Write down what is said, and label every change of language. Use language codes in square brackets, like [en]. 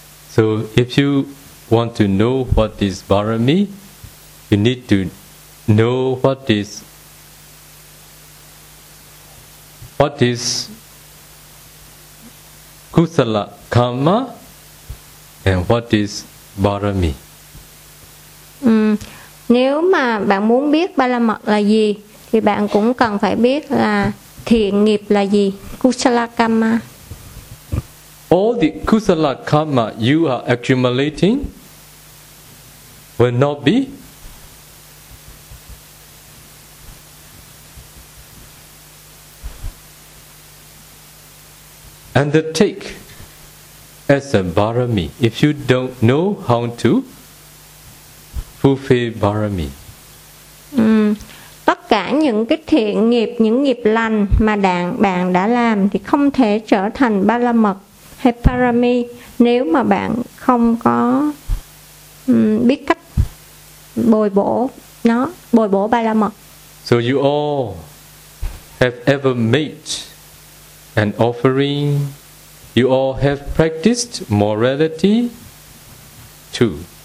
[en] So if you want to know what is parami, you need to know what is kusala karma and what is parami. [vi] Nếu mà bạn muốn biết ba la mật là gì thì bạn cũng cần phải biết là thiện nghiệp là gì, kusala karma. [en] All the kusala karma you are accumulating will not be undertake as a barami if you don't know how to fulfill barami. [vi] Tất cả những cái thiện nghiệp, những nghiệp lành mà bạn đã làm thì không thể trở thành ba la mật hay parami nếu mà bạn không có biết cách bồi bổ ba la mật. [en] So you all have ever made an offering. You all have practiced morality too.